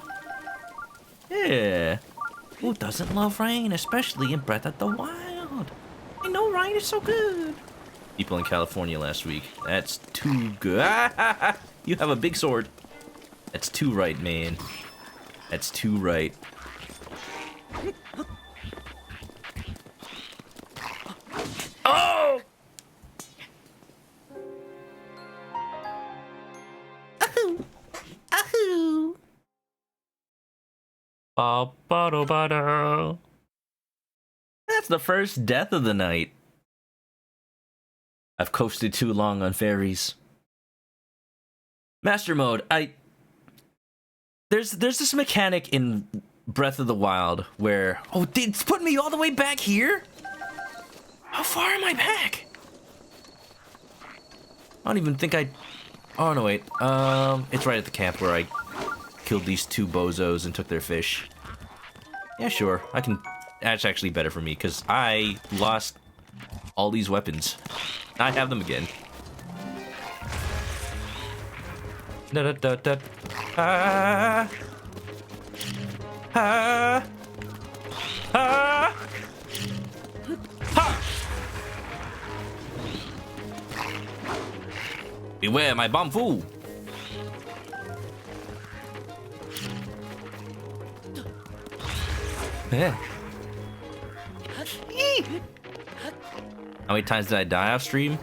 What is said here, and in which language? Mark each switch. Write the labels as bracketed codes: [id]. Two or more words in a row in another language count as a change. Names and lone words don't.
[en] Yeah. Who doesn't love rain, especially in Breath of the Wild? I know rain is so good. People in California last week. That's too good. You have a big sword. That's too right, man. That's too right. Oh! Ahoo! Ahoo! Ba-ba-do-ba-do. That's the first death of the night. I've coasted too long on ferries. Master mode, There's this mechanic in Breath of the Wild where... Oh, it's putting me all the way back here? How far am I back? I don't even think I... Oh, no, wait. It's right at the camp where I killed these two bozos and took their fish. Yeah, sure. I can... That's actually better for me, because I lost all these weapons. I have them again. Da-da-da-da. Ah. Ah. Ah. Ha. Beware my bomb fool. Yeah. How many times did I die off stream?